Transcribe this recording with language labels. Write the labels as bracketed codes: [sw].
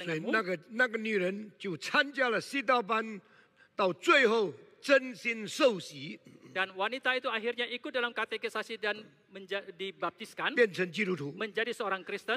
[zh] 所以 [id] denganmu. [zh] 那个女人就参加了西道班，到最后真心受洗， [id] Dan wanita itu akhirnya ikut dalam katekisasi dan dibaptiskan [zh] 变成基督徒。 [id] menjadi seorang Kristen.